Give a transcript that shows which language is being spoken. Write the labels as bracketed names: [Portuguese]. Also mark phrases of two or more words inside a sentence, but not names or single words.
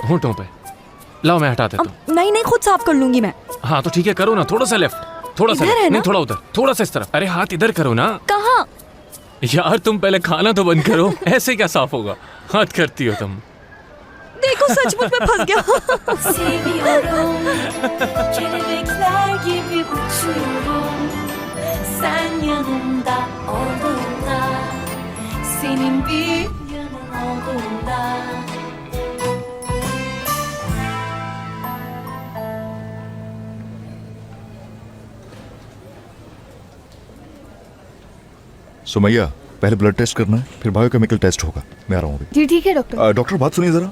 [Hindi] होंठों पे। लाओ मैं हटा देता हूँ। नहीं नहीं, खुद साफ कर लूंगी मैं। हाँ तो ठीक है, करो ना, थोड़ा सा लेफ्ट, थोड़ा सा इधर है लेफ्ट, ना? नहीं थोड़ा उधर, थोड़ा सा इस तरफ। अरे हाथ इधर करो ना। कहाँ? यार तुम पहले खाना तो बंद करो, ऐसे क्या साफ होगा? हाथ करती हो तुम। देखो सचमुच में फंस गया। [Turkish] Seviyorum, kelebekler gibi uçuyorum. Sen yanımda olduğunda, senin bir yanın olduğunda. [Hindi] सुमैया, पहले [English] blood test [Hindi] करना है, फिर [English] biochemical test [Hindi] होगा। मैं आ रहा हूँ अभी। जी ठीक है डॉक्टर।